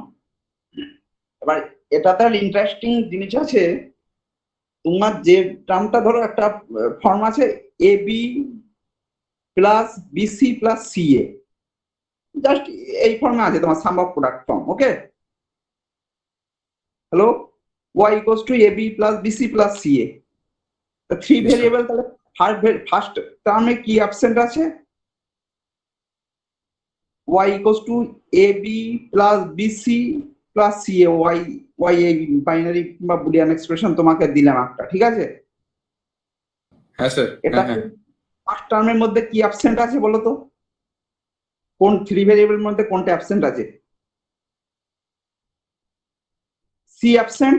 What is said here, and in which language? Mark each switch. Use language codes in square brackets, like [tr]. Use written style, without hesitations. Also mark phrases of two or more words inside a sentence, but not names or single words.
[bn] এবার এটাতে ইন্টারেস্টিং জিনিস আছে, তোমার যে টার্মটা ধরো একটা ফর্ম আছে [en] ab plus bc plus ca, [bn] জাস্ট এই ফর্মে আছে তোমার [en] sum of product form. okay, hello, y equals to ab plus bc plus ca, three variable. [bn] তাহলে ফার্স্ট টার্মে কি অ্যাবসেন্ট আছে? [en] y equals to ab plus bc plus ca, [bn] y এই বাইনারি বা বুলিয়ান এক্সপ্রেশন তোমাকে দিলাম একটা, ঠিক আছে? হ্যাঁ স্যার। এটা ফার্স্ট টার্মের মধ্যে কি অ্যাবসেন্ট আছে বলো তো? কোন থ্রি ভেরিয়েবলের মধ্যে কোনটা অ্যাবসেন্ট আছে? [en] C absent.